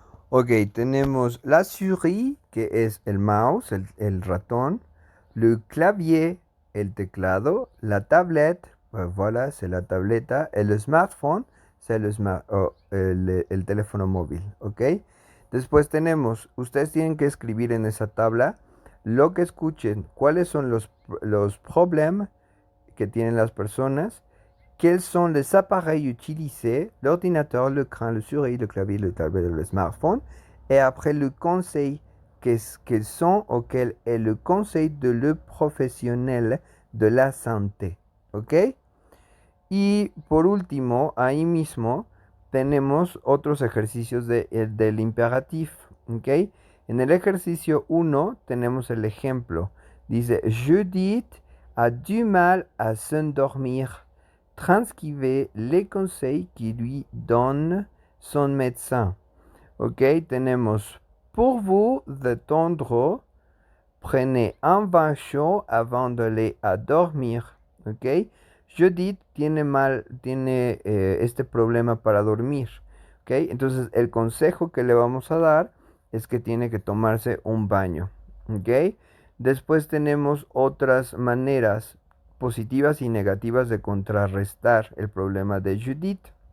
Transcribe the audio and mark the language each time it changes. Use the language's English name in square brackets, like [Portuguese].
[Spanish] Ok, tenemos la souris, que es el mouse, el ratón, le clavier, el teclado, la tablette, [French] pues voilà, c'est la tableta, et le smartphone, c'est [Spanish] el teléfono móvil, ¿ok? Después tenemos, ustedes tienen que escribir en esa tabla lo que escuchen, cuáles son los problemas que tienen las personas, [French] quels sont les appareils utilisés, l'ordinateur, l'écran, le souris, le clavier, le tablette, le smartphone, et après le conseil, quels sont ou quel est le conseil de le professionnel de la santé. [Spanish] ¿Ok? Y por último, ahí mismo tenemos otros ejercicios del imperatif. ¿Ok? En el ejercicio 1 tenemos el ejemplo. Dice, [French] Judith a du mal à s'endormir. Transcrivez les conseils qui lui donne son médecin. [Spanish] Ok, tenemos, [French] pour vous détendre, prenez un bain chaud avant d'aller à dormir. [Spanish] Ok, Judith tiene este problema para dormir. Ok, entonces el consejo que le vamos a dar es que tiene que tomarse un baño. Ok, después tenemos otras maneras positivas y negativas de contrarrestar el problema de Judith.